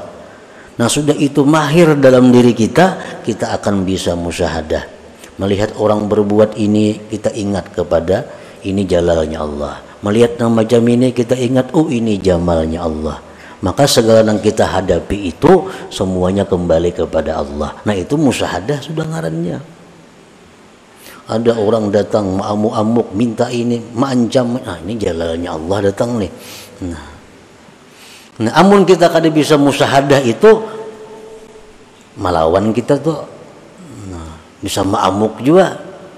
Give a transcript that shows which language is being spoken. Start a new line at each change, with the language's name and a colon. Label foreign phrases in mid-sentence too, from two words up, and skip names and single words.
Indonesian: Nah, sudah itu mahir dalam diri kita, kita akan bisa musyahadah. Melihat orang berbuat ini, kita ingat kepada ini jalalnya Allah. Melihat nama macam ini kita ingat, oh ini jamalnya Allah. Maka segala yang kita hadapi itu semuanya kembali kepada Allah. Nah itu musyahadah sudah ngarannya. Ada orang datang amuk-amuk minta ini, mengancam, nah ini jalalnya Allah datang nih.
Banjar: Nah amun kita kada bisa musyahadah itu melawan kita tuh, nah, bisa ma'amuk juga.